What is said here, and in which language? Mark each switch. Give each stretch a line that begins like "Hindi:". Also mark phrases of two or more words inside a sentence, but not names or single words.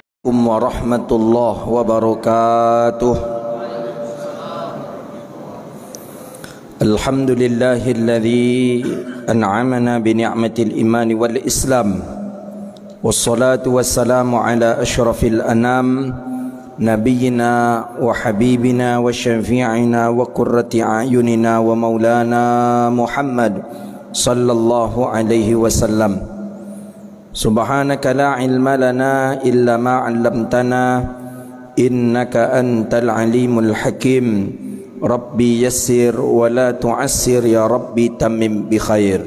Arabic: السلام عليكم ورحمة الله وبركاته. الحمد لله الذي أنعمنا بنعمة الإيمان والإسلام. والصلاة والسلام على أشرف الأنام نبينا وحبيبنا وشفيعنا وقرة أعيننا ومولانا محمد صلى الله عليه وسلم. سبحانك لا علم لنا إلا ما علمتنا إنك أنت العليم الحكيم. رب يسر ولا تعسر يا رب تمم بالخير.